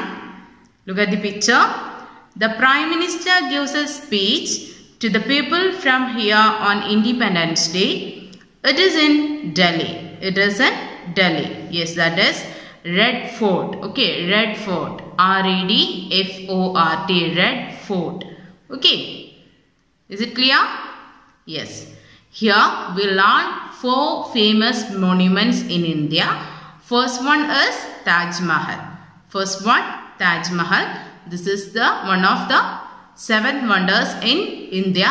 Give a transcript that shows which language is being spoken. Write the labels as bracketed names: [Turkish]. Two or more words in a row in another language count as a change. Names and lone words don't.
[English] Look at the picture. The Prime Minister gives a speech to the people from here on Independence Day. It is in Delhi. It is in Delhi. Yes, that is Red Fort. Okay, Red Fort. R-E-D-F-O-R-T. Red Fort. Okay. Is it clear? Yes. Here we learn 4 famous monuments in India. First one is Taj Mahal. First one, Taj Mahal. This is the one of the 7 wonders in India.